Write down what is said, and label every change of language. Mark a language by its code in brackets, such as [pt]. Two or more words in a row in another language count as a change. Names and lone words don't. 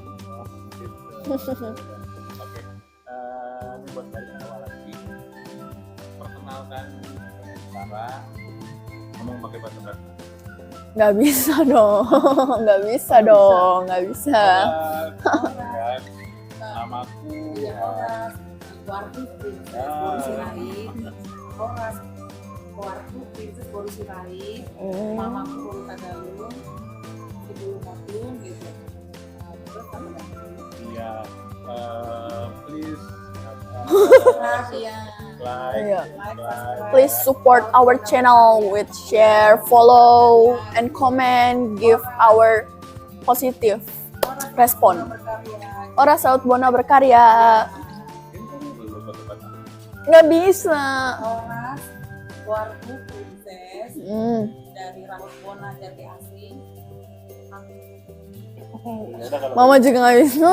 [id] Oke. Ini buat dari awal lagi. Perkenalkan Sarah. Ngomong pakai bahasa Belanda. Nggak bisa dong. Nggak bisa. Kan? Namaku Wartu Princess Boru Sirait, Wartu Princess Boru Sirait, mamaku Boru Tagalung, ibu Motun gitu. Terus apa lagi? Iya, [en] please Please support our channel with share, follow, and comment. Give our positive respon. [id] Ora Saud Bona berkarya. Nggak bisa. Oras Wartu Princess dari Raut Bona Jati Asih. Mama juga nggak bisa.